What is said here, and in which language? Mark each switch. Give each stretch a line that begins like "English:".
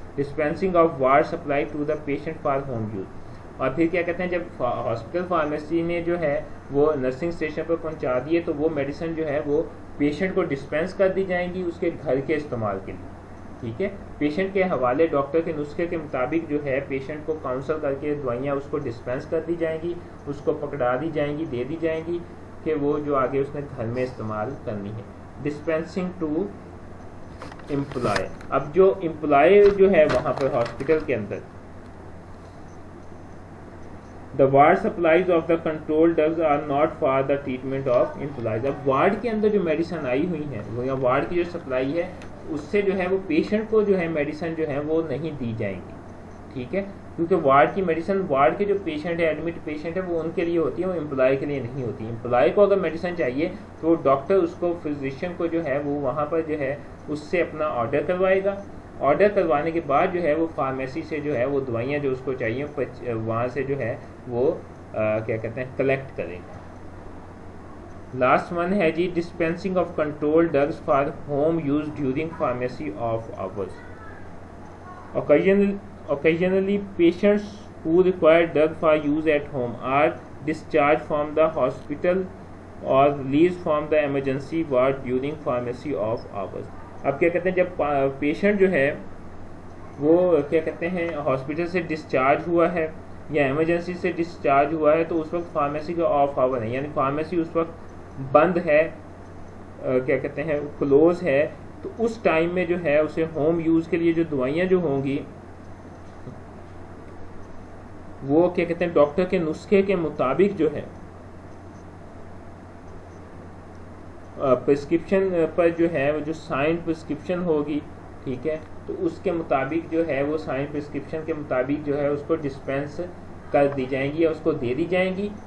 English: Dispensing of ward supply to the patient for home use.
Urdu: اور پھر کیا کہتے ہیں جب ہاسپٹل فارمیسی نے جو ہے وہ نرسنگ اسٹیشن پر پہنچا دیے تو وہ میڈیسن جو ہے وہ پیشنٹ کو ڈسپینس کر دی جائیں گی اس کے گھر کے استعمال کے لیے. ٹھیک ہے, پیشنٹ کے حوالے ڈاکٹر کے نسخے کے مطابق جو ہے پیشنٹ کو کاؤنسل کر کے دوائیاں اس کو ڈسپینس کر دی جائیں گی, اس کو پکڑا دی جائیں گی, دے دی جائیں گی کہ وہ جو آگے اس نے گھر میں استعمال کرنی ہے.
English: Dispensing to employee.
Urdu: اب جو امپلائی جو ہے وہاں پر ہاسپٹل کے اندر
English: the ward supplies of the control drugs are not for the treatment of employees.
Urdu: اب وارڈ کے اندر جو میڈیسن آئی ہوئی ہیں وہ یا وارڈ کی جو سپلائی ہے اس سے جو ہے وہ پیشنٹ کو جو ہے میڈیسن جو ہے وہ نہیں دی جائیں گی. ٹھیک ہے, کیونکہ وارڈ کی میڈیسن وارڈ کے جو پیشنٹ ہے ایڈمٹ پیشنٹ ہے وہ ان کے لیے ہوتی ہے, وہ امپلائی کے لیے نہیں ہوتی. امپلائی کو اگر میڈیسن چاہیے تو ڈاکٹر اس کو فزیشین کو جو ہے وہ وہاں پر جو ہے اس سے اپنا آرڈر کروائے گا. آرڈر کروانے کے بعد جو ہے وہ فارمیسی سے جو ہے وہ دوائیاں جو اس کو چاہیے وہاں سے جو ہے وہ کیا کہتے ہیں کلیکٹ کریں گے.
English: last one
Urdu: ہے جی
English: Dispensing of control drugs for home use during pharmacy of hours. Occasionally patients who require drug for use at home are discharged from the hospital or released from the emergency ward during pharmacy of hours.
Urdu: اب کیا کہتے ہیں جب patient جو ہے وہ کیا کہتے ہیں ہاسپٹل سے ڈسچارج ہوا ہے یا ایمرجنسی سے ڈسچارج ہوا ہے تو اس وقت فارمیسی کا آف آور ہے, یعنی فارمیسی اس وقت بند ہے, کیا کہتے ہیں کلوز ہے. تو اس ٹائم میں جو ہے اسے ہوم یوز کے لیے جو دوائیاں جو ہوں گی وہ کیا کہتے ہیں ڈاکٹر کے نسخے کے مطابق جو ہے پرسکرپشن پر جو ہے وہ جو سائن پرسکرپشن ہوگی, ٹھیک ہے, تو اس کے مطابق جو ہے وہ سائن پرسکرپشن کے مطابق جو ہے اس کو ڈسپینس کر دی جائیں گی یا اس کو دے دی جائیں گی.